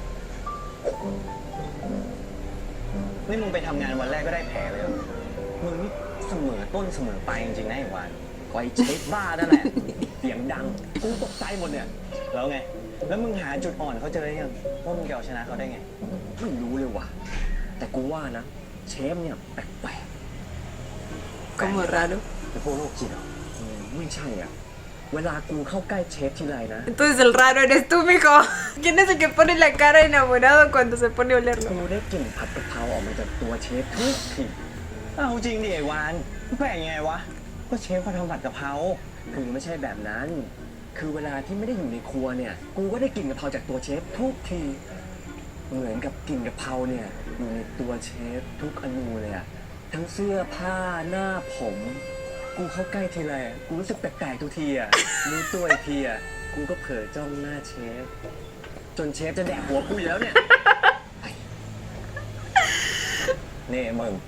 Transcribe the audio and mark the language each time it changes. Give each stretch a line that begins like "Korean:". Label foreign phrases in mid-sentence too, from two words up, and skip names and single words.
Thai: นี่มึงไปทำงานวันแรกก็ได้แผลเลยเหรอมึงนี่เสมอต้นเสมอปลายจริงๆนะไอ้วานไอ้เชฟบ้านั่นแหละ เสียงดัง กูตกใจหมดเนี่ย แล้วไง แล้วมึงหาจุดอ่อนเขาเจอยังว่ามึงจะเอาชนะเขาได้ไง ไม่รู้เลยว่ะ แต่กูว่านะ เชฟเนี่ยแปลก
Spanish: Como raro.
Thai: ๆแต่พวกโรคจิตเหรอไม่ใช่อ่ะ เวลากูเข้าใกล้เชฟทีไรนะ
Spanish: Entonces el raro eres tú, mijo. ¿Quién es el que pone la cara enamorado cuando se pone a
Thai: กู
Spanish: olerlo?
Thai: ได้กลิ่นผัดกะเพราออกมาจากตัวเชฟทุกทีเอาจริงดิไอ้วานแปลกยังไงวะ ก็เชฟเขาทำผัดกะเพราคือ ไม่ใช่แบบนั้น คือเวลาที่ไม่ได้อยู่ในครัวเนี่ย กูก็ได้กลิ่นกะเพราจากตัวเชฟทุกที เหมือนกับกลิ่นกะเพราเนี่ยอยู่ในตัวเชฟทุกอนูเลยอะทั้งเสื้อผ้าหน้าผม กูเข้าใกล้ทีไรอะกูรู้สึกแปลกๆทุกทีอะรู้ตัวอีกทีอะกูก็เผลอจ้องหน้าเชฟ จนเชฟจะแดกหัวกูอยู่แล้วเนี่ย นี่มึง